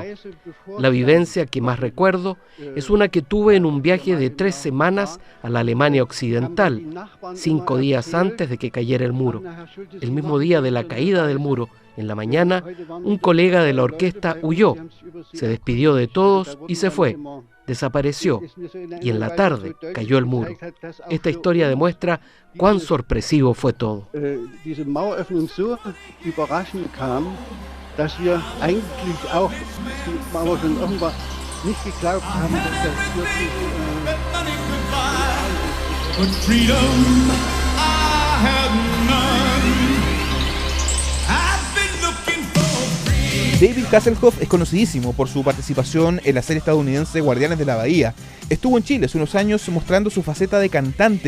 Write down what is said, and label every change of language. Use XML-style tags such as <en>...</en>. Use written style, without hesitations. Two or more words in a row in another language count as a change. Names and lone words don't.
<es>La vivencia que más recuerdo es una que tuve en un viaje de 3 semanas a la Alemania Occidental, 5 días antes de que cayera el muro. El mismo día de la caída del muro, en la mañana, un colega de la orquesta huyó, se despidió de todos y se fue. Desapareció, y en la tarde cayó el muro. Esta historia demuestra cuán sorpresivo fue todo.</es> <de>Diese Maueröffnung so überraschend kam, dass wir eigentlich auch die Mauer schon irgendwann nicht geglaubt haben, dass das wirklich</de> <es>David Hasselhoff es conocidísimo por su participación en la serie estadounidense Guardianes de la Bahía. Estuvo en Chile hace unos años mostrando su faceta de cantante.</es>